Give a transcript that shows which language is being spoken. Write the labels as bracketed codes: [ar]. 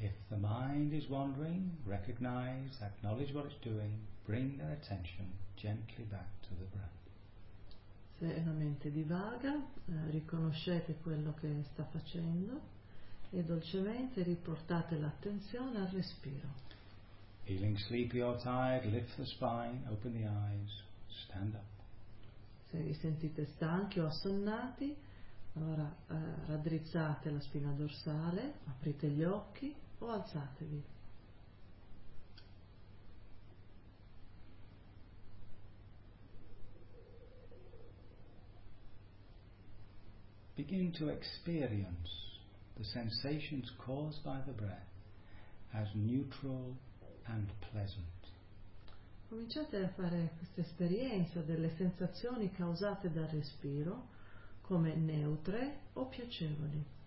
[en] the mind is wandering, recognize, acknowledge what it's doing, bring their attention gently back to the breath. [it] Se la mente divaga, riconoscete quello che sta facendo e dolcemente riportate l'attenzione al respiro. [en] Feeling sleepy or tired, lift the spine, open the eyes, stand up. [it] Se vi sentite stanchi o assonnati, allora raddrizzate la spina dorsale, aprite gli occhi o alzatevi. [en] Begin to experience the sensations caused by the breath as neutral and pleasant. [it] Cominciate a fare questa esperienza delle sensazioni causate dal respiro come neutre o piacevoli.